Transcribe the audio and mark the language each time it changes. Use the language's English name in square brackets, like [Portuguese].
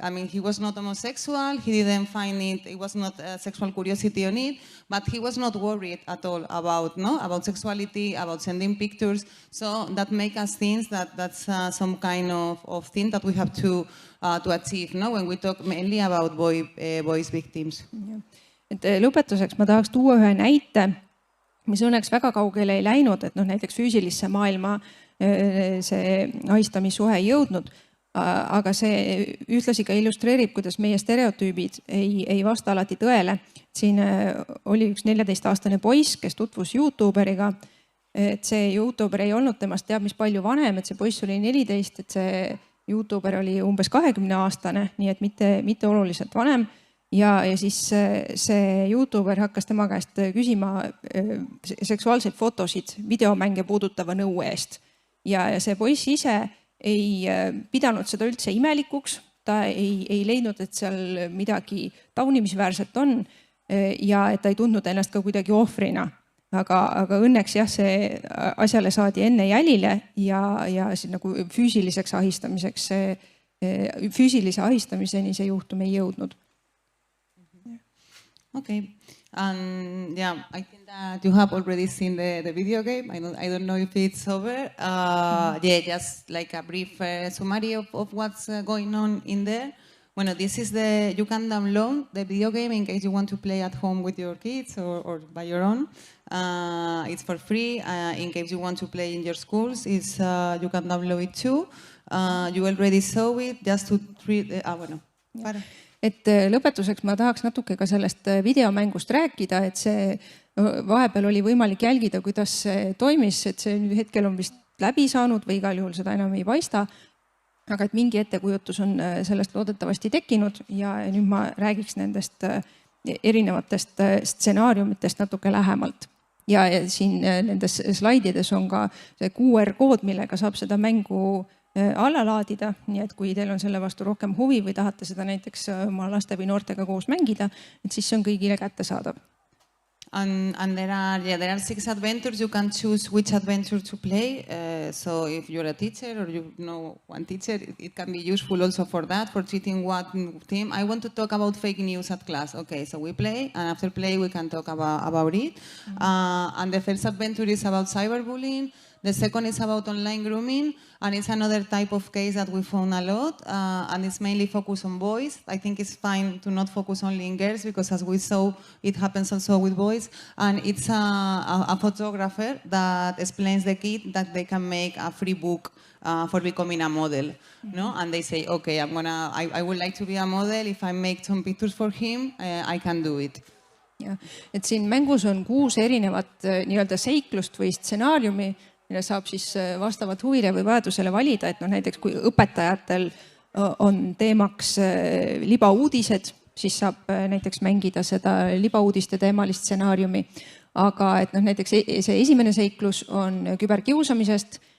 [English] I mean, he was not homosexual, he didn't find it was not a sexual curiosity on it, but he was not worried at all about sexuality, about sending pictures, so that makes us think that that's some kind of thing that we have to achieve, when we talk mainly about boys victims. Yeah. [Estonian] Et lõpetuseks ma tahaks tuua ühe näite, mis õnneks väga kaugele ei läinud, et näiteks füüsilisse maailma see ahistamisuhe ei jõudnud, aga see ühtlasi ka illustreerib, kuidas meie stereotüübid ei vasta alati tõele. Siin oli üks 14-aastane poiss, kes tutvus YouTuberiga, et see YouTuber ei olnud temast teab mis palju vanem, et see poiss oli 14, et see YouTuber oli umbes 20-aastane, nii et mitte oluliselt vanem. Ja siis see YouTuber hakkas tema käest küsima seksuaalseid fotosid videomänge puudutava nõu eest. Ja see poiss ise ei pidanud seda üldse imelikuks, ta ei leidnud, et seal midagi taunimisväärset on ja et ta ei tundnud ennast ka kuidagi ohvrina. Aga õnneks jah, see asjale saadi enne jälile ja nagu füüsiliseks ahistamiseks, füüsilise ahistamiseni see juhtum ei jõudnud. [English] Okay, yeah, I think that you have already seen the video game. I don't know if it's over. Yeah, just like a brief summary of what's going on in there. Bueno, this is you can download the video game in case you want to play at home with your kids or by your own. It's for free. In case you want to play in your schools, you can download it too. You already saw it. Just to treat. [Spanish] Bueno. Para. [Estonian] Et lõpetuseks ma tahaks natuke ka sellest videomängust rääkida, et see vahepeal oli võimalik jälgida, kuidas see toimis, et see nüüd hetkel on vist läbi saanud või igal juhul seda enam ei paista, aga et mingi ettekujutus on sellest loodetavasti tekkinud ja nüüd ma räägiks nendest erinevatest stsenaariumitest natuke lähemalt. Ja siin nendes slaidides on ka see QR-kood, millega saab seda mängu alla laadida, nii et kui teil on selle vastu rohkem huvi või tahate seda näiteks oma laste või noortega koos mängida, et siis see on kõigile kättesaadav. [English] And there are 6 adventures. You can choose which adventure to play. So if you're a teacher or you know one teacher, it can be useful also for that, for treating one theme. I want to talk about fake news at class. Okay, so we play, and after play we can talk about it. And the first adventure is about cyberbullying. The second is about online grooming, and it's another type of case that we found a lot, and it's mainly focused on boys. I think it's fine to not focus only in girls, because as we saw, it happens also with boys. And it's a photographer that explains the kid that they can make a free book for becoming a model, no? And they say, okay, I would like to be a model. If I make some pictures for him, I can do it. [Estonian] Ja, et siin mängus on 6 erinevat nii-öelda seiklust või stsenaariumi, mille saab siis vastavalt huvile või vajadusele valida, et näiteks kui õpetajatel on teemaks libauudised, siis saab näiteks mängida seda libauudiste teemalist stsenaariumi. Aga et näiteks see esimene seiklus on küberkiusamisest